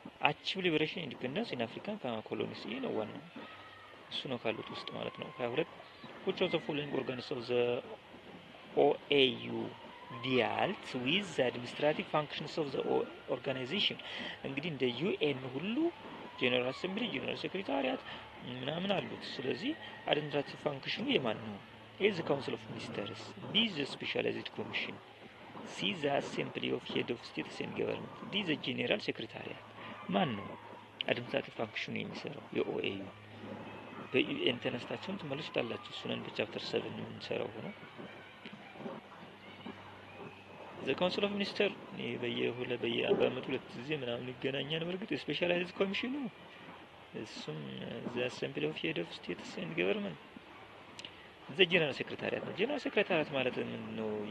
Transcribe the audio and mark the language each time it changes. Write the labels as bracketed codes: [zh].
[en] achieve liberation independence in African colonies [am] ይሄ ነው ዋናው። እሱ ነው ካሉት ውስጥ ማለት ነው። [en] 22 which of the following organs of the OAU dealt with the administrative functions of the organization? [am] እንግዲህ እንደ UN ሁሉ ጀነራል አሰምብሊ፣ ጀነራል ሴክሬታሪያት ምናምን አሉት። ስለዚህ አድሚኒስትራቲቭ ፋንክሽኑ የማን ነው? [en] A, the Council of Ministers. B, the Specialized Commission. C, the Assembly of Head of States and Government. D, the General Secretariat. [am] ማን ነው አድሚኒስትራቲቭ ፋንክሽኑ የሚሰራው? የኦኤዩ በዩኤን ተነስታችሁን ትመለሱታላችሁ። እሱን በቻፕተር 7 የምንሰራው ሆኖ [en] the Council of Ministers [am] በየአመቱ ሁለት ጊዜ ምናምን ይገናኛል። በርግጥ ስፔሻላይዝድ ኮሚሽኑ እሱም [en] the Assembly of Head of States and Government the General Secretariat [am] ነው። ጀነራል ሴክሬታሪያት ማለት ምንድነው?